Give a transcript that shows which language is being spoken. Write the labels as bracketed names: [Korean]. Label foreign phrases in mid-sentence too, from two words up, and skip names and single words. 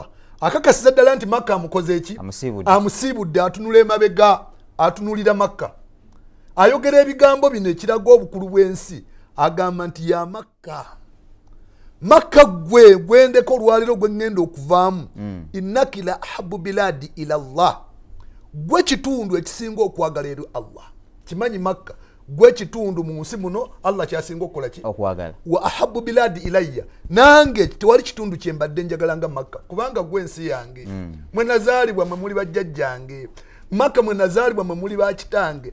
[Ganda] Akakasiza ddala nti Makka amukoze eki? Amusiibudde atunula emabega, atunulira Makka. Ayogera ebigambo bino ekiraga obukulu bw'ensi. Agamba nti ya Makka. Makka gwe gwendeko olwaliro gwe ngenda okuvaamu. [Arabic] إنك لأحب بلاد إلى الله. [Ganda] Gwe kitundu ekisinga okwagala eri Allah. Kimanyi Makka. Gwe kitundu mu nsi muno Allah kyasinga okukola ki? Okwagala. [Arabic] وأحب بلاد إلي. [Ganda] Nange tewali kitundu kye mbadde njagala nga Makka. Kubanga gwe nsi yange. Mwe nazaalibwa mwe muli bajjajjange. Makka mwe nazaalibwa mwe muli bakitange.